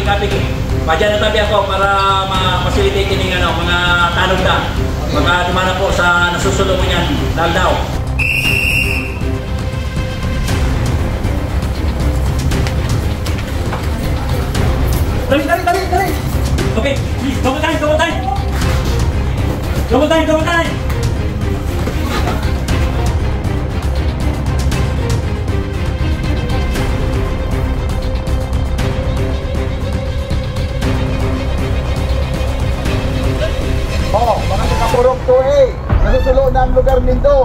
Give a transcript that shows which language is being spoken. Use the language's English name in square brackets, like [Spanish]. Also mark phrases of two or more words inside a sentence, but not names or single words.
[Bikol] Padyan na tabi ako para ma-facilitate yung mga tanong na. Mga dumana po sa nasusulo mo niyan. Daldaw. Dali! [English] Okay, please. Double time! [Bikol] Mga Purok 2A, nasusulo na ang lugar nindo.